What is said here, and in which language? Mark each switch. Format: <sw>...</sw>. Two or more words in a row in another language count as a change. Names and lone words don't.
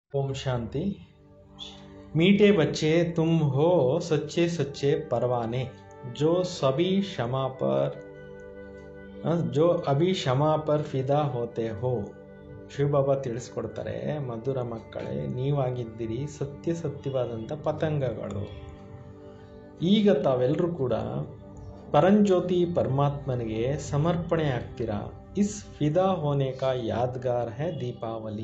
<hi>ओम शांति। मीठे बच्चे तुम हो सच्चे सच्चे परवाने जो सभी क्षमा पर जो अभी क्षमा पर फ़िदा होते हो.</hi> <kn>ಶಿವಬಾಬಾ ತಿಳಿಸ್ಕೊಡ್ತಾರೆ, ಮಧುರ ಮಕ್ಕಳೇ, ನೀವಾಗಿದ್ದೀರಿ ಸತ್ಯವಾದಂಥ ಪತಂಗಗಳು. ಈಗ ತಾವೆಲ್ಲರೂ ಕೂಡ ಪರಂಜ್ಯೋತಿ ಪರಮಾತ್ಮನಿಗೆ ಸಮರ್ಪಣೆ ಆಗ್ತೀರಾ.</kn> <hi>इस फ़िदा होने का यादगार है दीपावली.</hi>